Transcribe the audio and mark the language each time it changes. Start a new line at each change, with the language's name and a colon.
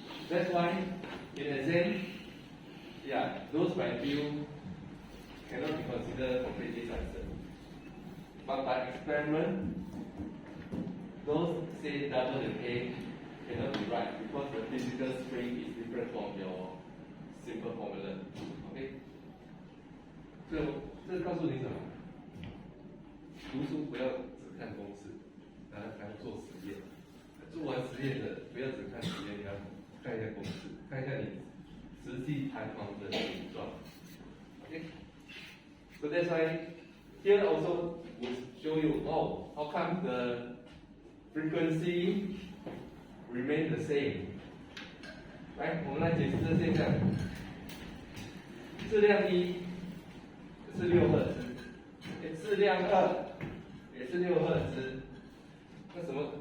English: That's why in exam, yeah, those by feel cannot be considered completely answer. But by experiment, those say double the K cannot be right because the physical spring is different from your simple formula. Okay?
Chinese: 这告诉你什么？读书不要只看公式，然后还做实验。做完实验的不要只看实验，你要看一下公式，看一下你实际弹簧的形状。
English: Okay? So that's why here also will show you, oh, how come the frequency remain the same?
Chinese: 来，我们来解释这现象。质量1是6赫兹，质量2也是6赫兹，那什么？